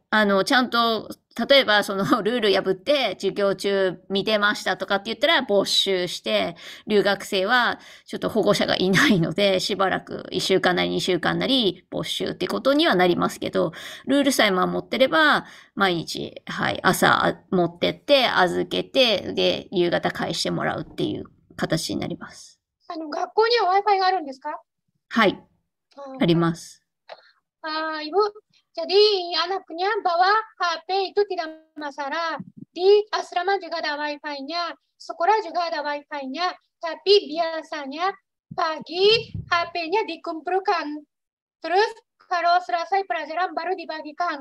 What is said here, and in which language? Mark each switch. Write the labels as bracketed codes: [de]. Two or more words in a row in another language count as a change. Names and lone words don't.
[ja] ちゃんと、例えばルール破って授業中見てましたとかって言ったら没収して、留学生はちょっと保護者がいないので、しばらく1週間なり2週間なり没収ってことにはなりますけど、ルールさえ守ってれば、毎日、はい、朝持ってって預けて、で、夕方返してもらうっていう形になります。学校には Wi-Fi があるんですか？はい。あります。 [id] Ibu, jadi anaknya bawa HP itu tidak masalah. Di asrama juga ada Wi-Fi-nya, sekolah juga ada Wi-Fi-nya, tapi biasanya pagi HP-nya dikumpulkan. Terus kalau selesai pelajaran baru dibagikan.